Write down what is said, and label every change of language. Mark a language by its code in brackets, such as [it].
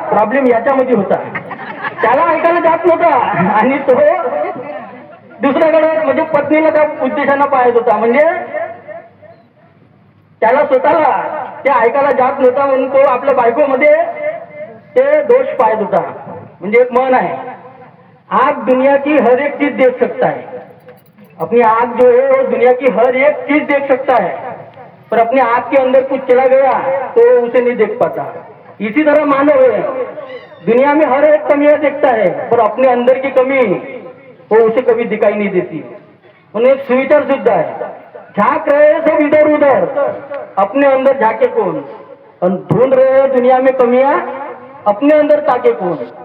[mr] Problem याच्यामध्ये होता. त्याला ऐकायला जात नव्हता आणि तो दुसऱ्याकडे म्हणजे पत्नीला त्या उद्देशानं पाहत होता. म्हणजे त्याला स्वतःला ते ऐकायला जात नव्हता म्हणून तो आपल्या बायकोमध्ये ते दोष पाहत होता. म्हणजे एक म्हण आहे, [hi] आग दुनिया की हर एक चीज देख सकता है. अपनी आग जो है वो दुनिया की हर एक चीज देख सकता है, पर अपने आग के अंदर कुछ चला गया तो उसे नहीं देख पाता. इसी तरह मानव है, दुनिया में हर एक कमियां देखता है पर अपने अंदर की कमी वो उसे कभी दिखाई नहीं देती. [mr] म्हणून एक सुविचार सुद्धा आहे, [hi] झांक रहे सब इधर उधर, अपने अंदर झाके कौन. और ढूंढ रहे दुनिया में कमियां, अपने अंदर ताके कौन.